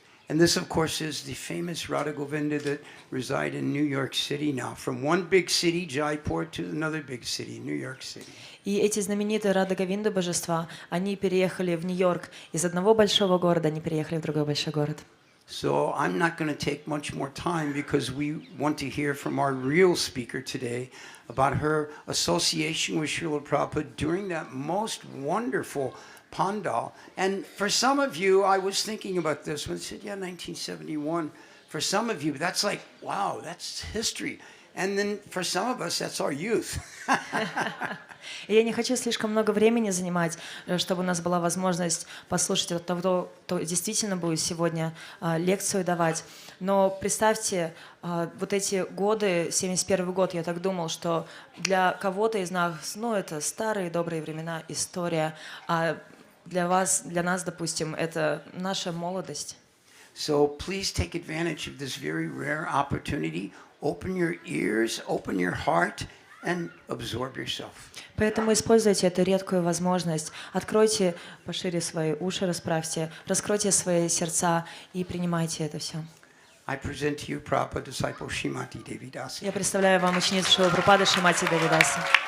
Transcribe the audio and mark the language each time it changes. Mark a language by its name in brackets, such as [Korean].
[English] And this, of course, is the famous Radha Govinda that reside in New York City now, from one big city, Jaipur, to another big city, New York City. [Russian] И эти знаменитые Рада Говинда божества, они переехали в Нью-Йорк. Из одного большого города они переехали в другой большой город. [English] So I'm not going to take much more time because we want to hear from our real speaker today about her association with Srila Prabhupada during that most wonderful Pandal. And for some of you, I was thinking about this when I said, yeah, 1971. For some of you, that's like, wow, that's history. And then for some of us, that's our youth. [Russian] И я не хочу слишком много времени занимать, чтобы у нас была возможность послушать от того, кто действительно будет сегодня лекцию давать. Но представьте, вот эти годы, 71 год, я так думал, что для кого-то из нас, ну, это старые добрые времена, история, а для вас, для нас, допустим, это наша молодость. [English] So please take advantage of this very rare opportunity. Open your ears, open your heart, and absorb yourself. [Russian] Поэтому используйте эту редкую возможность. Откройте пошире свои уши, расправьте, раскройте свои сердца и принимайте это все. [English] I present to you Prabhupada disciple Srimati Devidasi. [Russian] Я представляю вам ученицу Шрилы Прабхупады Шримати Девидаси.